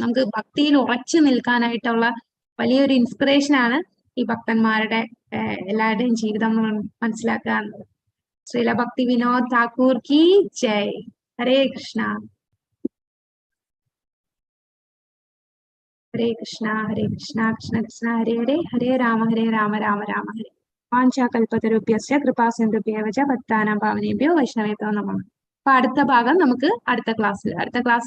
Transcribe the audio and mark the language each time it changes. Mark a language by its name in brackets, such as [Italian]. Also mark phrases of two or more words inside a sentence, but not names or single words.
[Malayalam] നമുക്ക് ഭക്തിയിൽ ഉറച്ചു നിൽക്കാനായിട്ടുള്ള വലിയൊരു ഇൻസ്പിറേഷൻ ആണ് ഈ ഭക്തന്മാരുടെ എല്ലാവരുടെയും ജീവിതം മനസ്സിലാക്കുക എന്നത്. ശ്രീല ഭക്തി വിനോദ് താക്കൂർ [Hindi] की जय. [Sanskrit] ഹരേ കൃഷ്ണ. ഹരേ കൃഷ്ണ ഹരേ കൃഷ്ണ കൃഷ്ണ കൃഷ്ണ ഹരേ ഹരേ, ഹരേ രാമ രാമ രാമ ഹരേ. വാഞ്ചാകൽപതരുഭ്യശ്ച കൃപാസിന്ധുഭ്യവ ച പതിതാനാം പാവനേഭ്യോ വൈഷ്ണവേഭ്യോ നമഃ. [Malayalam] അപ്പൊ അടുത്ത ഭാഗം നമുക്ക് അടുത്ത ക്ലാസ്സിൽ